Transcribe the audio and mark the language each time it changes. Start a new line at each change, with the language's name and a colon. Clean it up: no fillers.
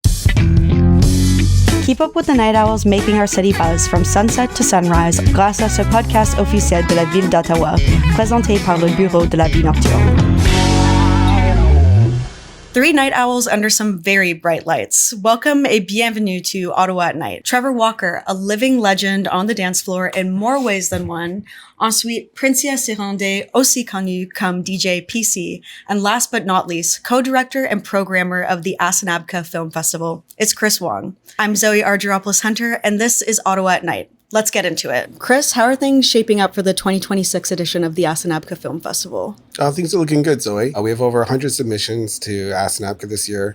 English: Keep up with the night owls making our city buzz from sunset to sunrise
French: grâce à ce podcast officiel de la ville d'Ottawa, présenté par le Bureau de la vie nocturne.
English: Three night owls under some very bright lights. Welcome
French: et bienvenue
English: to Ottawa at Night. Trevor Walker, a living legend on the dance floor in more ways than one.
French: Ensuite, Princia Cirondeye, aussi connue comme DJ PC.
English: And last but not least, co-director and programmer of the Asinabka Film Festival. It's Chris Wong. I'm Zoe Argyropoulos-Hunter, and this is Ottawa at Night. Let's get into it. Chris, how are things shaping up for the 2026 edition of the Asinabka Film Festival? Things are looking good, Zoe. We have over 100 submissions to Asinabka this year.